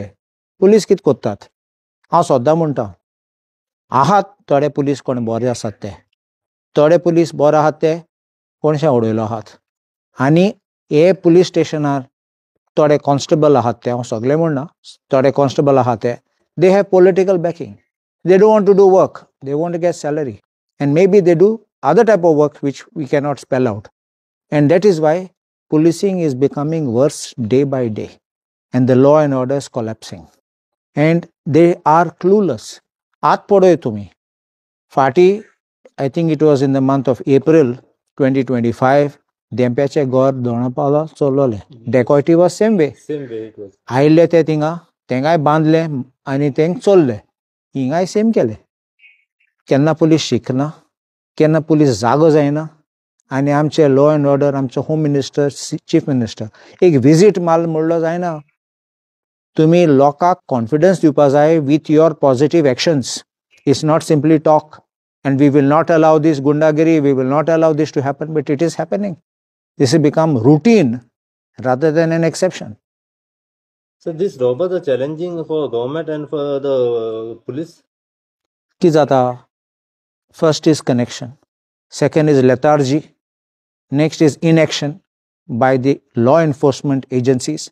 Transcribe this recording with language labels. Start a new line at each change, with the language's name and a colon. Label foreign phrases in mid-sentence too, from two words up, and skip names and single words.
Konkani: पुलीस कितें कोत्तात हांव सद्दां म्हणटा आहात थोडे पुलीस कोण बरे आसात ते थोडे पुलीस बरे आहात ते कोणशे उडयलो आहात आनी हे पुलीस स्टेशनार थोडे कॉन्स्टेबल आहात ते
English: हांव सगळे म्हणना थोडे कॉन्स्टेबल आहात ते they have political backing they don't want to do work they want to get salary and maybe they do other type of work which we cannot spell out and that is why policing is becoming worse day by day and the law and order is collapsing and they are clueless.
Konkani: आत पळय तुम्ही फाटी
English: I think it was in the month of April 2025
Konkani: देंप्याचे घर दोणापावला चोरलोले
English: dacoity was same way
Konkani: आयिल्ले ते थिंगा तेंगाय बांदले आनी तेंक चोरले हिंगाय सेम केले. केन्ना पुलीस शिकना केन्ना पुलीस जागो जायना आनी आमचे
English: law and order
Konkani: आमचो
English: home minister chief minister
Konkani: एक विजीट माल म्हणलो जायना. तुमी लोकांक कॉन्फिडन्स दिवपा जाय
English: with your positive actions. it's not simply talk and we will not allow this gundagiri, we will not allow this to happen, but it is happening. This has become routine rather than an exception. So this robbers are challenging for government and for the police.
Konkani: Ki jata
English: first is connection, second is lethargy, next is inaction by the law enforcement agencies.